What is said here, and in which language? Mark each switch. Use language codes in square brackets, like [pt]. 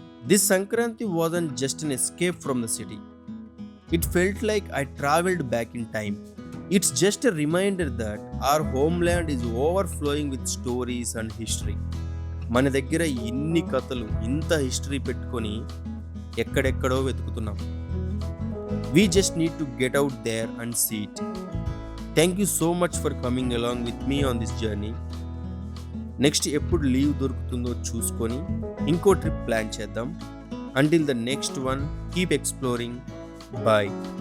[en] This Sankranti wasn't just an escape from the city. It felt like I traveled back in time. It's just a reminder that our homeland is overflowing with stories and history. [te] మన దగ్గర ఇన్ని కథలు, ఇంత history పెట్టుకొని ఎక్కడెక్కడో వెతుకుతున్నాం. [en] We just need to get out there and see it. Thank you so much for coming along with me on this journey. [te] Next ఎప్పుడు leave దొరుకుతుందో చూసుకొని ఇంకో ట్రిప్ ప్లాన్ చేద్దాం. [en] Until the next one, keep exploring. Bye.